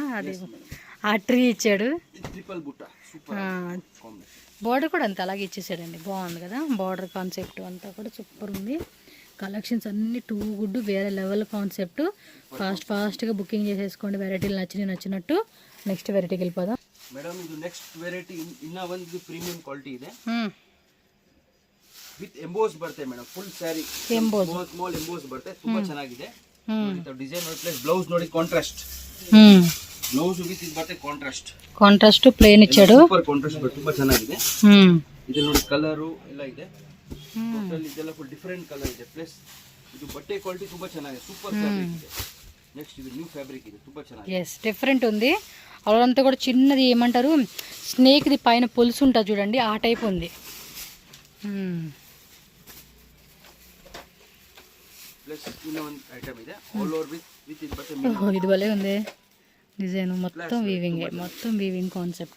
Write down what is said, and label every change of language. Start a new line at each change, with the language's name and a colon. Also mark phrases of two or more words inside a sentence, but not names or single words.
Telugu: అది ఆ ట్రీ ఇచ్చాడు. బార్డర్ కూడా అంతే అలాగే ఇచ్చేసాడండి. బాగుంది కదా బార్డర్ కాన్సెప్ట్ అంతా కూడా సూపర్ ఉంది. కలెక్షన్స్ అన్ని
English: too good,
Telugu: వేరే లెవెల్ కాన్సెప్ట్. ఫాస్ట్గా బుకింగ్ చేసేసుకోండి. వెరైటీలు నచ్చినట్టు. నెక్స్ట్ వెరైటీకి వెళ్ళిపోదాం
Kannada: ಮೇಡಮ್. ಇದು
English: next variety
Kannada: ಇನ್ನ ಒಂದು
English: premium quality
Kannada: ಇದೆ.
English: with emboss
Kannada: ಬರುತ್ತೆ ಮೇಡಮ್.
English: full saree small emboss
Kannada: ಬರುತ್ತೆ. ತುಂಬಾ ಚೆನ್ನಾಗಿದೆ. ಡಿಸೈನ್ ನೋಡಿ,
English: plus blouse
Kannada: ನೋಡಿ ಕಾಂಟ್ರಾಸ್ಟ್.
English: blouse with
Kannada: ಇದು ಬರುತ್ತೆ ಕಾಂಟ್ರಾಸ್ಟ್
Telugu: ప్లేన్ ఇచ్చాడు.
English: super contrast
Kannada: ಬರುತ್ತೆ, ತುಂಬಾ ಚೆನ್ನಾಗಿದೆ. ಇದು ನೋಡಿ ಕಲರು ಎಲ್ಲ ಇದೆ. ಟೋಟಲ್ ಇದೆಲ್ಲ
English: full different colour
Kannada: ಇದೆ. ಪ್ಲಸ್ ಇದು ಬಟ್ಟೆ ಕ್ವಾಲಿಟಿ ತುಂಬಾ ಚೆನ್ನಾಗಿದೆ.
English: super fabric
Kannada: ಇದೆ.
Telugu: నెక్స్ట్ ఇది
English: new fabric,
Telugu: ఇది
Kannada: ತುಂಬಾ ಚೆನ್ನಾಗಿದೆ.
English: yes, different
Telugu: ఉంది. అలంతా కూడా చిన్నది ఏమంటారు, స్నేక్ది పైన పొలుసు ఉంటుంది చూడండి, ఆ టైప్ ఉంది. ప్లస్ ಇನ್ನೊಂದು ఐటమ్ ಇದೆ
English: all over with
Telugu: ఇది బట్టే. ఇది భలే ఉంది డిజైన్. మొత్తం వీవింగ్ కాన్సెప్టే.